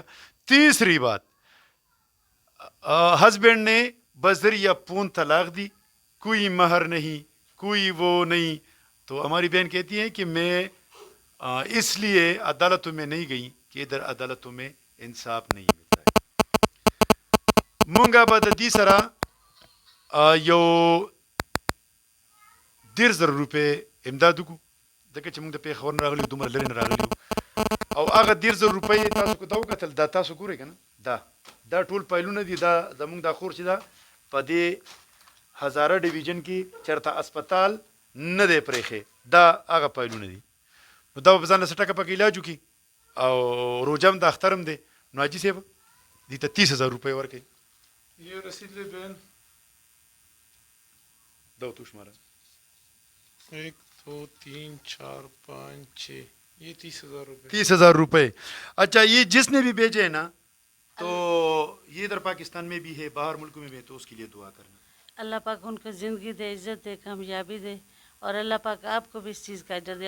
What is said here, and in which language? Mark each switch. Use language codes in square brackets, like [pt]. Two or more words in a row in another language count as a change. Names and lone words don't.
[ur] تیسری بات, ہسبینڈ نے بذریعہ فون طلاق دی, کوئی مہر نہیں, کوئی وہ نہیں. تو ہماری بہن کہتی ہے کہ میں اس لیے عدالتوں میں نہیں گئی کہ ادھر عدالتوں میں انصاف نہیں ملتا ہے. [ps] مونگا بد دیسرا یو 1,000 روپے امداد کو دغه چې موږ د پیښور نه راغلي دومره لرې نه راغلي او هغه 1,000 روپۍ تاسو کو دا وکتل, دا تاسو ګورئ که نه, دا ټول پایلونه دي. دا زموږ دا خور چې دا په دې هزاره ډیویژن کې چېرته اسپتال نه دی پرېښی, دا هغه پایلونه دي. نو دا به ځان له څه ټکه پکې علاج وکړي او روژه هم د اختر هم دی. نو حاجي صاحب دې ته 30,000 روپۍ ورکوي. [ur] یہ رسید لے بہن, [ps] دا ورته وشماره 1 2 3 4 5 6, [ur] یہ 30,000 روپے. 30,000 روپے. اچھا یہ جس نے بھی بھیجے ہیں نا, تو یہ ادھر پاکستان میں بھی ہے, باہر ملکوں میں بھی ہے, تو اس کے لیے دعا کرنا. اللہ پاک ان کو زندگی دے, عزت دے, کامیابی دے, اور اللہ پاک آپ کو بھی اس چیز کا اجر دے.